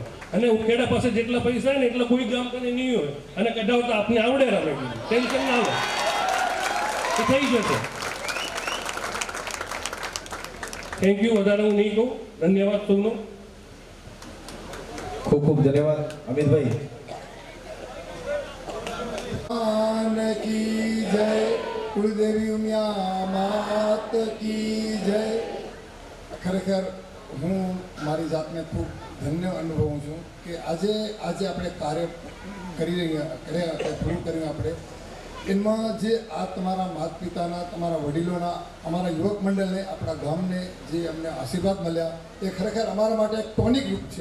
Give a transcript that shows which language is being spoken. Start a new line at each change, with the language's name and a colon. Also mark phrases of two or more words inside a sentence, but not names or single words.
Gujarati: અને ઉખેડા પાસે જેટલા પૈસા હોય ને એટલા કોઈ ગામ કને નહીં હોય અને કઢાવતા આપને આવડે રમે ટેન્શન ના લે, એ થઈ જશે.
English: Thank you.
Gujarati: વધારે હું નહીં કહું. ધન્યવાદ સૌનો. ખૂબ ખૂબ ધન્યવાદ અમિતભાઈ.
Hindi: की जय, कुलदेवी उमिया मात की जय.
Gujarati: ખરેખર હું મારી જાતને ખૂબ ધન્ય અનુભવું છું કે આજે આપણે કાર્ય કરી રહ્યા પૂરું કર્યું આપણે એમાં જે આ તમારા માતા પિતાના, તમારા વડીલોના, અમારા યુવક મંડળને, આપણા ગામને જે અમને આશીર્વાદ મળ્યા એ ખરેખર અમારા માટે એક ટોનિક રૂપ છે.